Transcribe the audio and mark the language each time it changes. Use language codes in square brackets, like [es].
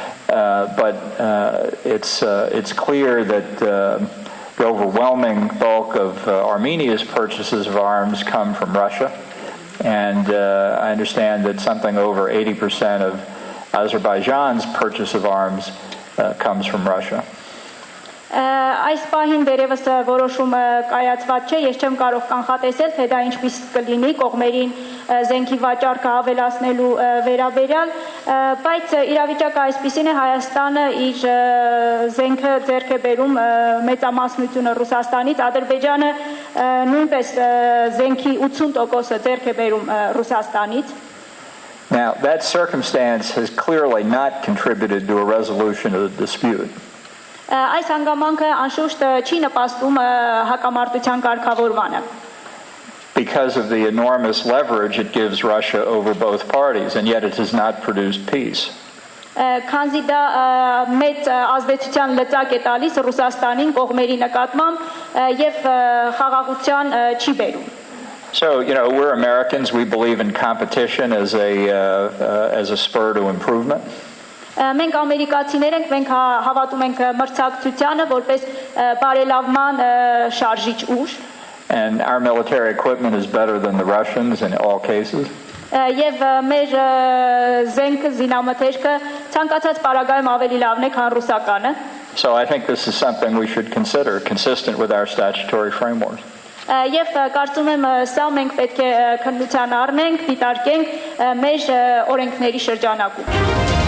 [en] But it's clear that the overwhelming bulk of Armenia's purchases of arms come from Russia. And I understand that something over 80% of Azerbaijan's purchase of arms comes from Russia. [hy] Այս պահին դերևս որոշումը կայացված չէ, ես չեմ կարող կանխատեսել, թե դա ինչպես կլինի կողմերին զենքի վաճառքը ավելացնելու վերաբերյալ, բայց իրավիճակը այսպիսին է, Հայաստանը իր զենքը ձեռք է բերում մեծամասնությունը Ռուսաստանից, Ադրբեջանը նույնպես զենքի 80%-ը ձեռք է բերում Ռուսաստանից. [en] Now, that circumstance has clearly not contributed to a resolution of the dispute. [hy] Այս հանգամանքը անշուշտ չի նպաստում հակամարտության կարգավորմանը. [en] Because of the enormous leverage it gives Russia over both parties, and yet it has not produced peace. [hy] Քանզի դա մեծ ազդեցության լծակ է տալիս Ռուսաստանին կողմերի նկատմամբ եւ խաղաղության չի բերում. [en] So, we're Americans, we believe in competition as a spur to improvement. [hy] Մենք ամերիկացիներ ենք, մենք հավատում ենք մրցակցությանը որպես բարելավման շարժիչ ուժ. [en] And our military equipment is better than the Russians in all cases. [hy] Եվ մեր զենքը, զինամթերքը ցանկացած պարագայում ավելի լավն է, քան ռուսականը. [en] So I think this is something we should consider, consistent with our statutory framework. [hy] Եվ կարծում եմ սա մենք պետք է քննության առնենք, դիտարկենք մեր օրենքների շրջանակում.